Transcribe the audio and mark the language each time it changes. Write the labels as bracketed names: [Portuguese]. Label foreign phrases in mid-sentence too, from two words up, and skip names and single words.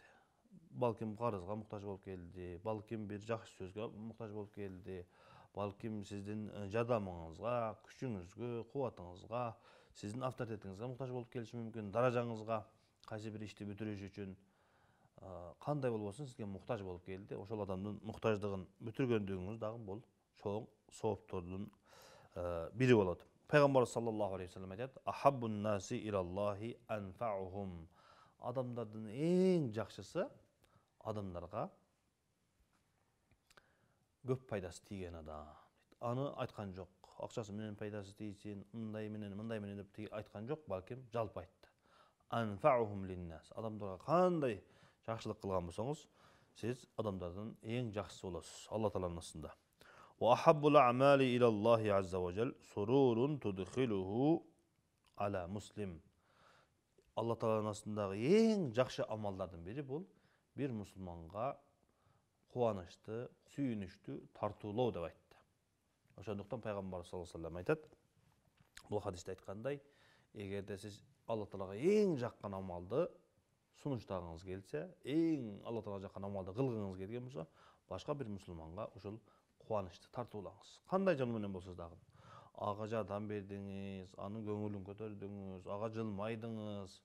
[Kyrgyz] Балким карызга муктаж болуп келди, балким бир жакшы сөзгө муктаж болуп келди, балким сиздин жардамыңызга, күчүңүзгө, кубатыңызга, сиздин авторитетиңизге муктаж болуп келиши мүмкүн, даражаңызга, кайсы бир ишти бүтүрүш үчүн кандай болбосун сизге муктаж болуп келди. Ошол адамдын муктаждыгын бүтүргөндүгүңүз дагы бул чоң сооптордун бири болот. [Arabic] Пейгамбер صلى الله عليه وسلم айтат: "أحب الناس إلى الله أنفعهم." [Kyrgyz] Адамдардын эң жакшысы адамдарга көп пайдасы тийген адам. Аны айткан жок. Акчасы менен пайдасы тийсин, мындай менен деп айткан жок, балким жалпы айтты. [Arabic] أنفعهم للناس. [Kyrgyz] Адамдарга кандай жакшылык кылган болсоңуз, сиз адамдардын эң жакшысы болосуз Алла Тааланын астында. [Arabic] وأحب الأعمال إلى الله عز وجل سرور تدخله على مسلم. [Kyrgyz] Алла Тааланын астындагы эң жакшы амалдардын бири бул бир мусулманга кубанычты, сүйүнүчтү тартуулоо деп айтты. Ошондуктан Пайгамбар [Arabic] صلى الله عليه وسلم [Kyrgyz] айтат, бул хадисте айткандай, эгерде сиз Алла Таалага эң жаккан амалды сунуштагыңыз келсе, эң Алла Таалага жаккан амалды кылгыңыз келген болсо, башка бир мусулманга ушул кубанычты тартуулаңыз. Кандай жол менен болсо дагы. Ага жардам бердиңиз, анын көңүлүн көтөрдүңүз, ага жылмайдыңыз.